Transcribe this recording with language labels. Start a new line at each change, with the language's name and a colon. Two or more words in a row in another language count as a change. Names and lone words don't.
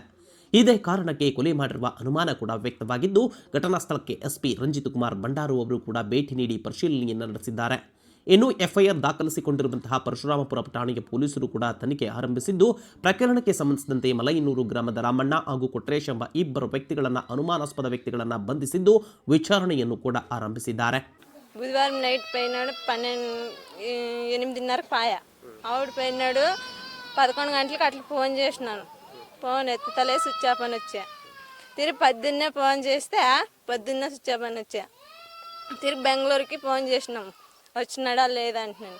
Kannada: ಇದೇ ಕಾರಣಕ್ಕೆ ಕೊಲೆ ಮಾಡಿರುವ ಅನುಮಾನ ಕೂಡ ವ್ಯಕ್ತವಾಗಿದ್ದು, ಘಟನಾ ಸ್ಥಳಕ್ಕೆ ಎಸ್ಪಿ ರಂಜಿತ್ ಕುಮಾರ್ ಭಂಡಾರು ಅವರು ಕೂಡ ಭೇಟಿ ನೀಡಿ ಪರಿಶೀಲನೆಯನ್ನು ನಡೆಸಿದ್ದಾರೆ. ಇನ್ನು ಎಫ್ಐಆರ್ ದಾಖಲಿಸಿಕೊಂಡಿರುವಂತಹ ಪರಶುರಾಮಪುರ ಠಾಣೆಯ ಪೊಲೀಸರು ಕೂಡ ತನಿಖೆ ಆರಂಭಿಸಿದ್ದು, ಪ್ರಕರಣಕ್ಕೆ ಸಂಬಂಧಿಸಿದಂತೆ ಮಲೈನೂರು ಗ್ರಾಮದ ರಾಮಣ್ಣ ಹಾಗೂ ಕೊಟ್ರೇಶ್ ಎಂಬ 2 ವ್ಯಕ್ತಿಗಳನ್ನು, ಅನುಮಾನಾಸ್ಪದ ವ್ಯಕ್ತಿಗಳನ್ನು ಬಂಧಿಸಿದ್ದು ವಿಚಾರಣೆಯನ್ನು ಕೂಡ ఆరంభిಸಿದ್ದಾರೆ.
Telugu: బుధవారం నైట్ పోయినాడు. 8:30కి పాయా. ఆవిడ పోయినాడు. 11 గంటలకు అట్లా ఫోన్ చేసినాను. ఫోన్ ఎత్తుతలే,
English: switch off
Telugu: అని వచ్చా. తిరిగి పొద్దున్నే ఫోన్ చేస్తే పొద్దున్నే
English: switch off
Telugu: అని వచ్చా. తిరిగి బెంగళూరుకి ఫోన్ చేసినాము, వచ్చినాడా లేదా అంటున్నాను.